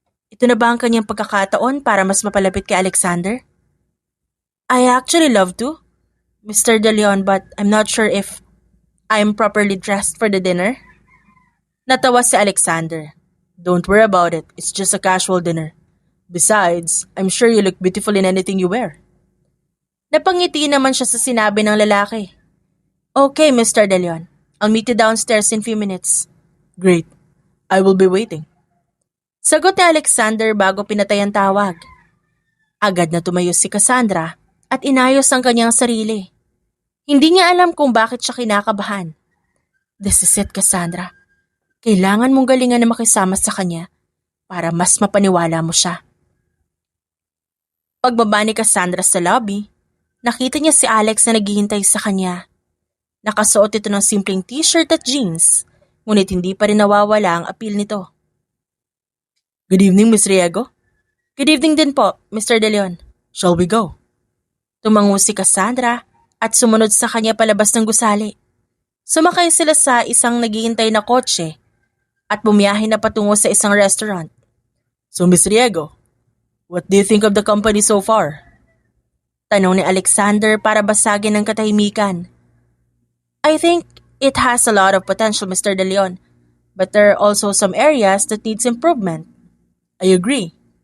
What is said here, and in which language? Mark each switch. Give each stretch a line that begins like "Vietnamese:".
Filipino: Ito na ba ang kanyang pagkakataon para mas mapalapit kay Alexander?
English: I actually love to, Mr. De Leon, but I'm not sure if I'm properly dressed for the dinner.
Filipino: Natawa si Alexander.
English: Don't worry about it. It's just a casual dinner. Besides, I'm sure you look beautiful in anything you wear.
Filipino: Napangiti naman siya sa sinabi ng lalaki.
English: Okay, Mr. De Leon. I'll meet you downstairs in few minutes. Great. I will be waiting.
Filipino: Sagot ni Alexander bago pinatay ang tawag. Agad na tumayo si Cassandra at inayos ang kanyang sarili. Hindi niya alam kung bakit siya kinakabahan.
English: This is it,
Filipino: Cassandra. Kailangan mong galingan na makisama sa kanya para mas mapaniwala mo siya. Pagbaba ni Cassandra sa lobby, nakita niya si Alex na naghihintay sa kanya. Nakasuot ito ng simpleng t-shirt at jeans, ngunit hindi pa rin nawawala ang appeal nito.
English: Good evening, Miss Riego. Good evening
Filipino: din po,
English: Mr. De Leon. Shall we go?
Filipino: Tumango si Cassandra at sumunod sa kanya palabas ng gusali. Sumakay sila sa isang naghihintay na kotse at bumiyahe na patungo sa isang restaurant.
English: So, Miss Riego, what do you think of the company so far?
Filipino: Tanong ni Alexander para basagin ang katahimikan.
English: I think it has a lot of potential, Mr. De Leon, but there are also some areas that needs improvement. I agree.